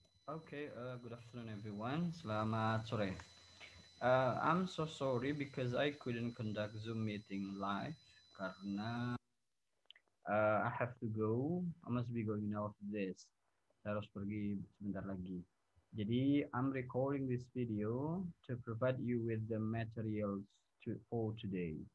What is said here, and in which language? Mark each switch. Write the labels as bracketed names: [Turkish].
[English] Okay, good afternoon everyone. [Indonesian] Selamat sore. [English] I'm so sorry because I couldn't conduct Zoom meeting live karena I have to go. I must be going now after this. [Indonesian] Saya harus pergi sebentar lagi. [English] Jadi I'm recording this video to provide you with the materials for today.